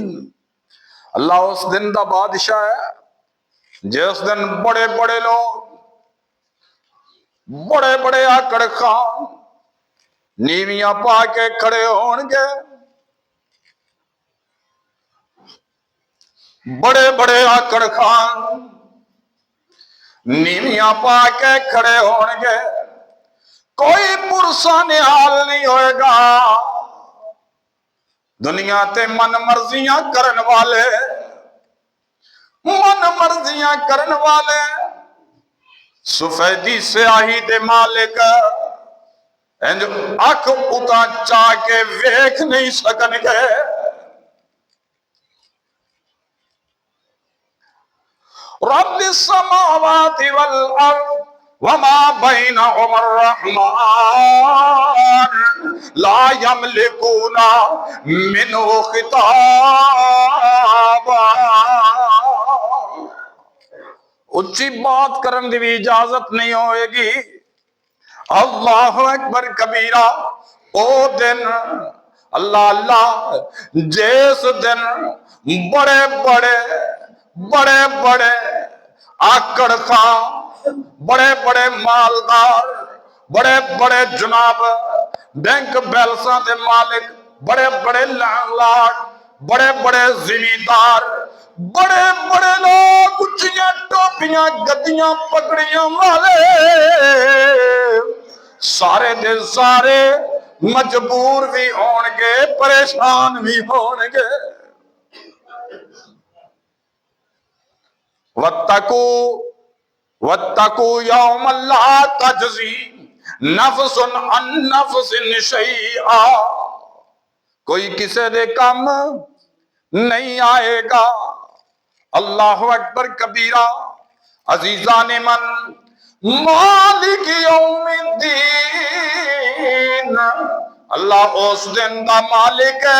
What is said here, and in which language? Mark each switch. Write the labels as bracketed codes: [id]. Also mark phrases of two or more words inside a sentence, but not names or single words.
[pa] اللہ اس دن دا بادشاہ ہے جس دن بڑے بڑے لوگ، بڑے بڑے آکڑ خان نیویاں پا کے کھڑے ہون گے، بڑے بڑے آکڑ خان نیویاں پا کے کھڑے ہون گے، کوئی پرسان حال نہیں ہوئے گا۔ دنیا تے من مرضیاں کرن والے، من مرضیاں کرن والے سفیدی سیاہی دے مالک انج اکھ اتا چاہ کے ویکھ نہیں سکن گے، [ar] رب السماوات والارض وما بينهما الرحمن لا يملكون منه خطابا. [pa] اچھی بات کرن دی بھی اجازت نہیں ہوئے گی. [ar] اللہ اکبر کبیرہ. [pa] او دن اللہ اللہ جس دن بڑے بڑے آکڑ خواہ، بڑے بڑے مالدار، بڑے بڑے جناب بینک بیلنساں دے مالک، بڑے بڑے [en] land lord, [pa] بڑے بڑے زمیندار، بڑے بڑے لوگ اچھیاں ٹوپیاں گدیاں پگڑیاں والے سارے دے سارے مجبور بھی ہون گے، پریشان بھی ہون گے. [ar] وَاتَّقُوا يَوْمًا لَا تَجْزِي نَفْسٌ عَن نَفْسٍ شَيْئًا. [pa] کوئی کسے دے کم نہیں آئے گا. [ar] اللہ اکبر کبیرہ. [pa] عزیزان من، [ar] مالک یوم الدین، [pa] اللہ اس دن دا مالک ہے.